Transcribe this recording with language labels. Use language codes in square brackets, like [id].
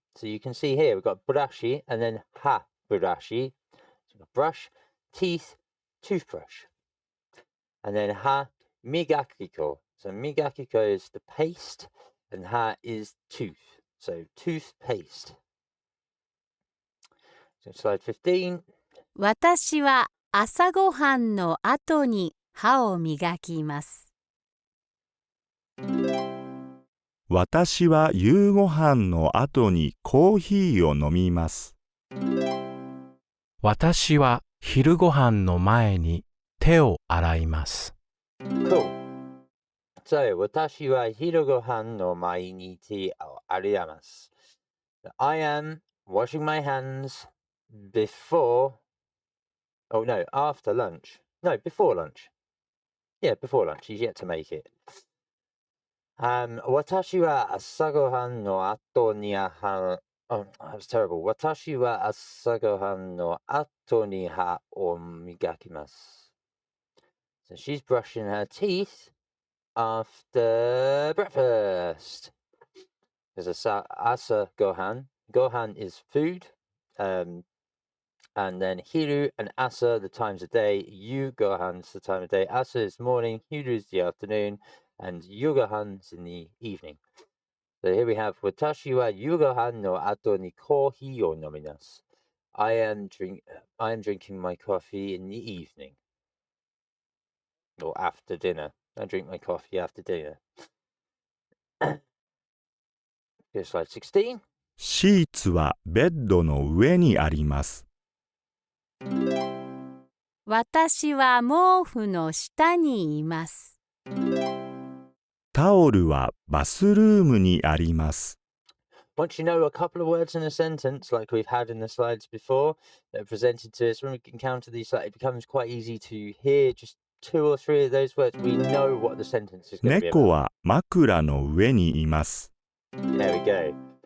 [en] So you can see here we've got burashi and then ha, burashi. So we've got brush, teeth, toothbrush. And then ha, migakiko. So migakiko is the paste and ha is tooth. So toothpaste. So slide 15. [ja] 私は朝ごはんの後に歯を磨きます。私は夕ご飯の後にコーヒーを飲みます。私は昼ごはんの前に手を洗います。 [en] Cool. [ja] So, 私は昼ごはんの前に手を洗います。 [en] I am washing my hands before, oh no, after lunch. No, before lunch. Yeah, before lunch. He's yet to make it. [ja] 私は朝ごはんの後に [en] oh, that was terrible. [ja] 私は朝ごはんの後に歯を磨きます。 [en] So she's brushing her teeth after breakfast. There's a asa gohan. Gohan is food. And then hiru and asa, the times of day. Yu gohan's the time of day. Asa is morning. Hiru is the afternoon. And yugohan is in the evening. So here we have [ja] watashi wa yugohan no ato ni kohi o nomimasu. [en] I am drinking my coffee in the evening. Or after dinner. I drink my coffee after dinner. Go to slide 16. [ja] シーツはベッドの上にあります。私は毛布の下にいます。タオルはバスルームにあります。 [en] Once you know a couple of words in a sentence, like we've had in the slides before, that are presented to us, when we encounter these, it becomes quite easy to hear just 2 or 3 of those words. We know what the sentence is going to be [ja] 猫 [en] about. [ja] は枕の上にいます。 [en] There we go.